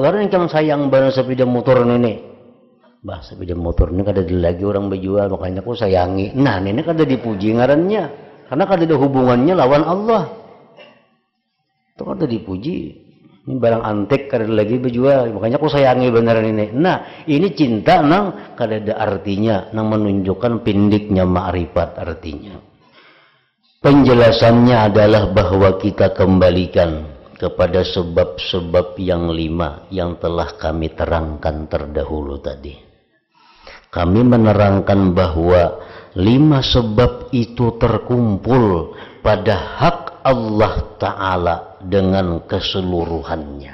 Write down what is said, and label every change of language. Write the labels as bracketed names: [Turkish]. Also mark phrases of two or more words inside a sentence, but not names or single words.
[Banjar] Karena yang sayang banget sepeda motor ini. Bah, sepeda motor ini kada lagi orang berjual, makanya aku sayangi. Nah, ini kada dipuji ngarannya. Karena kada ada hubungannya lawan Allah. Itu kada dipuji. Ini barang antik kada lagi berjual, makanya aku sayangi beneran ini. Nah, ini cinta nang kada ada artinya, nang menunjukkan pendeknya ma'rifat artinya. [Indonesian] Penjelasannya adalah bahwa kita kembalikan kepada sebab-sebab yang 5 yang telah kami terangkan terdahulu tadi. Kami menerangkan bahwa 5 sebab itu terkumpul pada hak Allah Ta'ala dengan keseluruhannya.